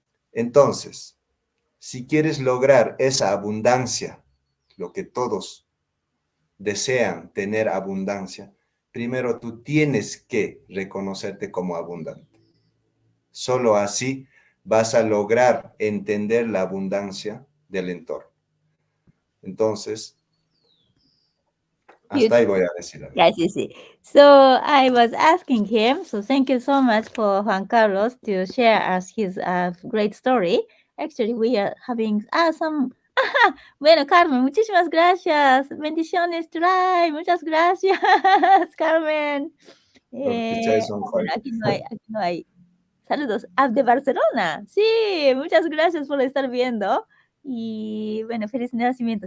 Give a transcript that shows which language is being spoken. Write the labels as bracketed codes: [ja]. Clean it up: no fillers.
[es] Entonces, si quieres lograr esa abundancia, lo que todos desean tener abundancia, primero tú tienes que reconocerte como abundante. Solo así vas a lograr entender la abundancia del entorno. Entonces, hasta ahí voy a decir algo. [en] Yes, yes, yes. So I was asking him, so thank you so much for Juan Carlos to share us his great story. Actually, we are having some... [es] Bueno, Carmen, muchísimas gracias. Bendiciones, Try. Muchas gracias, Carmen. Bueno, aquí no hay. Saludos. De Barcelona. Sí, muchas gracias por estar viendo. Y bueno, feliz nacimiento.